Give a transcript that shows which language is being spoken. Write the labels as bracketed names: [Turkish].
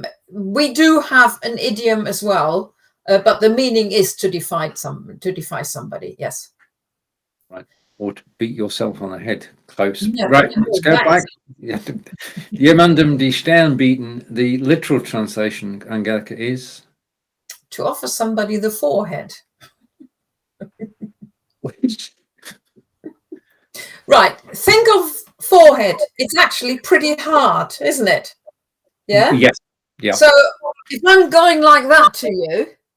[English] We do have an idiom as well. But the meaning is to defy somebody, yes. Right, or to beat yourself on the head. Close. No, right, let's go back. [German] Jemandem die Stirn bieten. [English] The literal translation, Angelika, is to offer somebody the forehead. Right. Think of forehead. It's actually pretty hard, isn't it? Yeah. Yes. Yeah. So if I'm going like that to you.